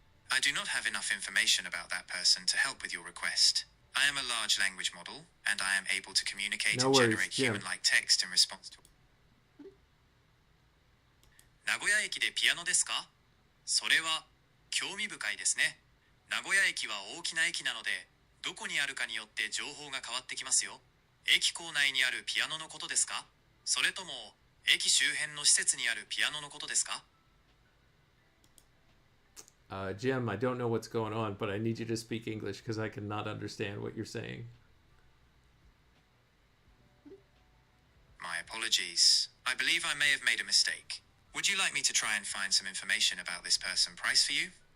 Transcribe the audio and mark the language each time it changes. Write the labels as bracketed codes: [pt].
[en] I do not have enough information about that person to help with your request. I am a large language model, and I am able to communicate and generate human-like text in response to... [ja] 名古屋駅でピアノですか？それは興味深いですね。名古屋駅は大きな駅なので、どこにあるかによって情報が変わってきますよ。駅構内にあるピアノのことですか？それとも駅周辺の施設にあるピアノのことですか？ [en] Jim, I don't know what's going on, but I need you to speak English because I cannot understand what you're saying. My apologies. I believe I may have made a mistake. Would you like me to try and find some information about this person Price for you?